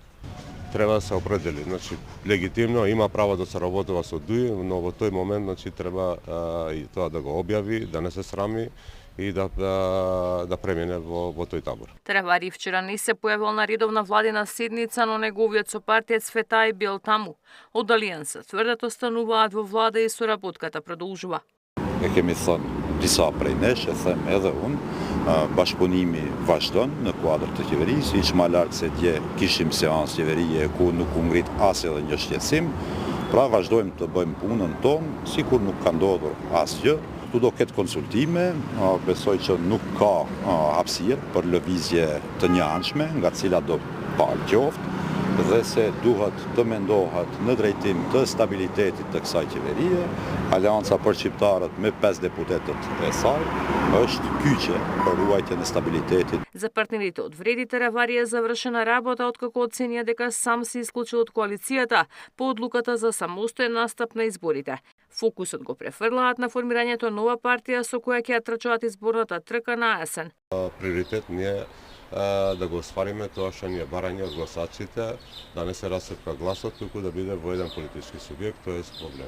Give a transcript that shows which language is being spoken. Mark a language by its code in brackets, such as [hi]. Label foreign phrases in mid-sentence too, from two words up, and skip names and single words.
[mk] Треба да се определи, значи легитимно има право да се работува со Дуи, но во тој момент значи треба и тоа да го објави, да не се срами и да премине во тој табор. Таравари вчера не се појавил на редовна владина седница, но неговиот сопартиец Фетај бил таму. Од Алијанса тврдат остануваат во влада и соработката продолжува. [sq] E kemi thënë disa prej nesh, e them edhe unë, bashkëpunimi vazhdon në kuadër të qeverisë, hiç më larg se dje kishim seancë qeverie ku nuk u ngrit as edhe një shqetësim, pra vazhdojmë të bëjmë punën tonë, sikur nuk ka ndodhur asgjë. Tu do ketë konsultime, besoj që nuk ka hapësirë për lëvizje të njanshme, nga cilat do palë qoftë, dhe se duhet të mendohet në drejtim të stabilitetit të kësaj qeverie. Aleanca për shqiptarët me 5 deputetët e saj është kyçe për ruajtjen e stabilitetit. [mk] За партнерите од Вреди Таравари е завршена работа откако оценија дека сам се исклучил од коалицијата по одлуката за самостоен настап на изборите. Фокусот го префрлаат на формирањето нова партија со која ќе ја трчаат изборната трка на есен. Приоритет ни е да го оствариме тоа што ни е барање од гласачите, да не се расцепка гласот, туку да биде во еден политички субјект, тоа е проблем.